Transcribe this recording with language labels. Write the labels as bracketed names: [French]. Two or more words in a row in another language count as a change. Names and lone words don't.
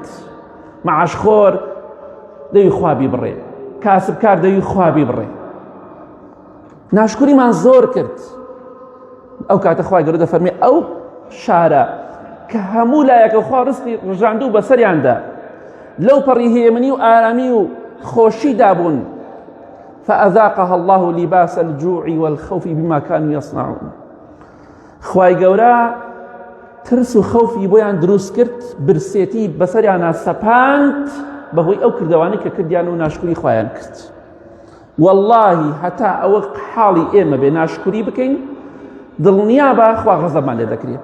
[Central Kurdish] معاشخۆر دەوی خوا بیبڕێ، کاسبکار دەوی خوا بیبڕێ، ناشکریمان زۆر کرد. ئەو کاتە خوای گەورە دەفەرمێ ئەو شارە کە هەموو لایەکە خوا ڕزقی ڕژاندوو بەسەریاندا، لەو پەڕی هێمنی و ئارامی و خۆشیدا بوون، [Arabic] فأذاقها الله لباس الجوع والخوف بما كانوا يصنعون. [Central Kurdish] خوای گەورە ترس و خەوفی بۆیان دروست کرد، برسێتی بەسەریانە سەپاند بەهۆی ئەو کردەوانەی کە کردیان و ناشکری خوایان کرد. واللهی هەتا ئەوە حاڵی ئێمە بێ ناشکری بکەین، دڵنیا بە خوا غەزەبمان لێ دەکرێت.